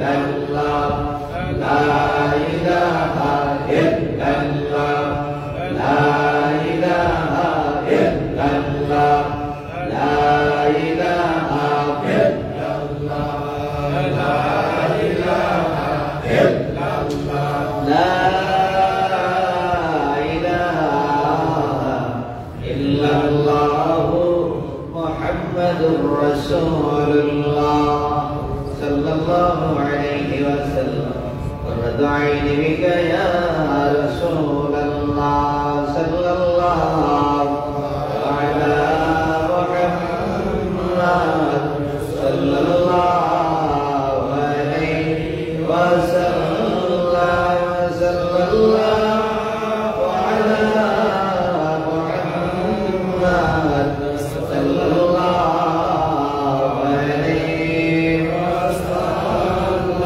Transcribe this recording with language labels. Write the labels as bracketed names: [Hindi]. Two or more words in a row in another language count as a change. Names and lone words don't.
[Arabic] إلا الله لا إله إلا الله لا إله إلا الله لا إله إلا الله لا إله إلا الله لا إله إلا الله محمد رسول الله صلى الله عليه وسلم. قرة عيني بك يا رسول الله صلى الله على محمد صلى الله عليه وسلم صلى الله على محمد صلى الله عليه وسلم.